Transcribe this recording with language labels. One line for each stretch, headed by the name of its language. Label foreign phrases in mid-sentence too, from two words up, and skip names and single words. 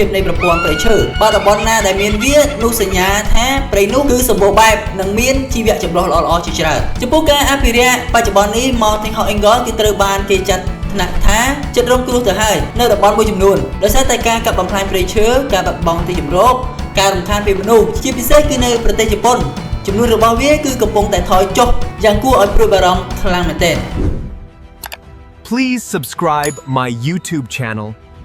Khmer: នៃប្រព័ន្ធព្រៃឈើបើតំបន់ណាដែលមានវានោះសញ្ញាថាព្រៃនោះគឺសម្បូរបែបនិងមានជីវៈចម្រុះល្អៗជាច្រើនចំពោះការអភិរក្សបច្ចុប្បន្ននេះ
English: Mountain Hawk Eagle
Khmer: គឺត្រូវបានគេចាត់ថ្នាក់ថាចិត្តរងគ្រោះទៅហើយនៅតំបន់មួយចំនួនដោយសារតែការកាប់បំផ្លាញព្រៃឈើការបាត់បង់ទីជម្រកការរំខានពីមនុស្សជាពិសេសគឺនៅប្រទេសជប៉ុនចំនួនរបស់វាគឺកំពុងតែថយចុះយ៉ាងគួរឲ្យព្រួយបារម្ភខ្លាំងមែនទែន
English: Please subscribe my YouTube channel